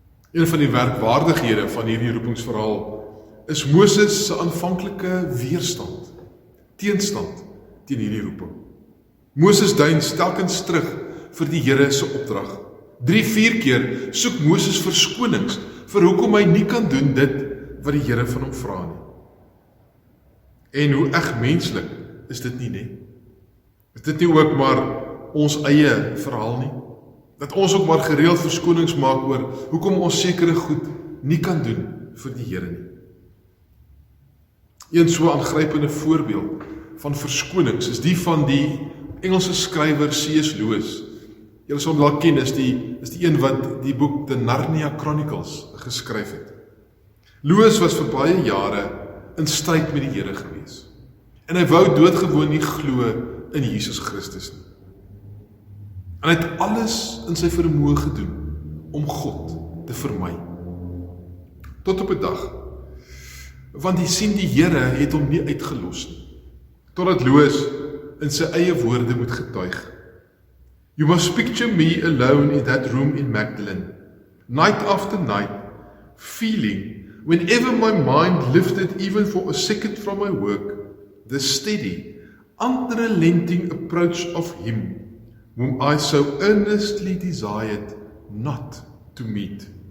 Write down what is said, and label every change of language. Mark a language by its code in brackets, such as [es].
[af] Een van die werkwaardighede van hierdie roepingsverhaal is Moses se aanvanklike weerstand, teenstand teen hierdie roeping. Moses dein telkens terug vir die Here se opdrag. 3-4 keer soek Moses verskonings vir hoekom hy nie kan doen dit wat die Here van hom vra nie. En hoe eg menslik is dit nie? Is dit nie ook maar ons eie verhaal nie? Dat ons ook maar gereeld verskonings maak oor hoekom ons sekere goed nie kan doen vir die Here nie. Een so aangrypende voorbeeld van verskonings is die van die Engelse skrywer C.S. Lewis. Julle sal hom dalk ken, is die een wat die boek The Narnia Chronicles geskryf het. Louis was vir baie jare in stryd met die Here gewees. En hy wou doodgewoon nie glo in Jesus Christus nie. En hy het alles in sy vermoë gedoen om God te vermy. Tot op 'n dag, want jy sien die Here het hom nie uitgelos nie, totdat Louis in sy eie woorde moet getuig. [en] You must picture me alone in that room in Magdalene, night after night, feeling, whenever my mind lifted even for a second from my work, the steady, unrelenting approach of Him, whom I so earnestly desired not to meet.